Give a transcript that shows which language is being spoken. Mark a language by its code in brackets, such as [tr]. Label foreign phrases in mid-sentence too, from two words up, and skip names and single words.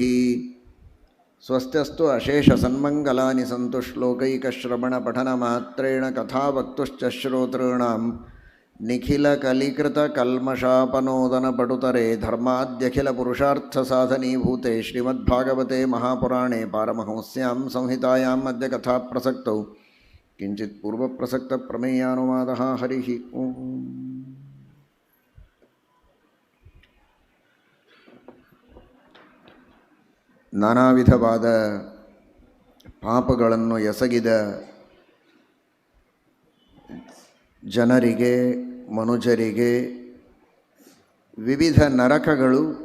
[sa] ಸ್ವಸ್ತ್ಯಸ್ತು ಅಶೇಷಸನ್ಮಂಗಲಾನಿ ಸಂತು ಶ್ಲೋಕೈಕಶ್ರವಣಪಠನಮಾತ್ರೇಣ ಕಥಾವಕ್ತುಶ್ಚ ಶ್ರೋತॄಣಾಂ ನಿಖಿಲಕಲಿಕೃತಕಲ್ಮಷಾಪನೋದನಪಟುತರೆ ಧರ್ಮಾದ್ಯಖಿಲಪುರುಷಾರ್ಥಸಾಧನೀಭೂತೆ ಶ್ರೀಮದ್ಭಾಗವತೆ ಮಹಾಪುರಾಣೇ ಪಾರಮಹಂಸ್ಯಾಂ ಸಂಹಿತಾಯಾಂ ಅದ್ಯ ಕಥಾಪ್ರಸಕ್ತೌ ಕಿಂಚಿತ್ ಪೂರ್ವಪ್ರಸಕ್ತ ಪ್ರಮೇಯಾನುವಾದಃ. ಹರಿ ಓಂ. [kn] ನಾನಾ ವಿಧವಾದ ಪಾಪಗಳನ್ನು ಎಸಗಿದ ಜನರಿಗೆ, ಮನುಜರಿಗೆ ವಿವಿಧ ನರಕಗಳು,